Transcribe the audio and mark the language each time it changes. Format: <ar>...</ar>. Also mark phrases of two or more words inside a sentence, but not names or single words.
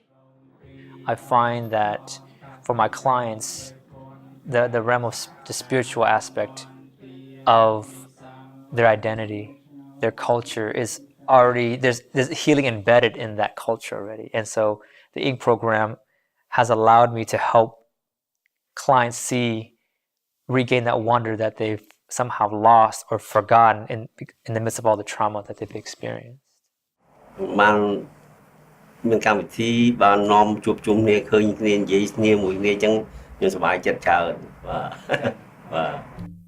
<en>I find that for my clients, the realm of the spiritual aspect of their identity, their culture is already there's healing embedded in that culture already, and so the Ink program has allowed me to help clients regain that wonder that they've somehow lost or forgotten in the midst of all the trauma that they've experienced.</en> <km>បានមានកម្មវិធីបាននាំជួបជុំគ្នាឃើញគ្នានិយាយគ្នាមួយគ្នាអញ្ចឹងខ្ញុំសប្បាយចិត្តច្រើនបាទ</km>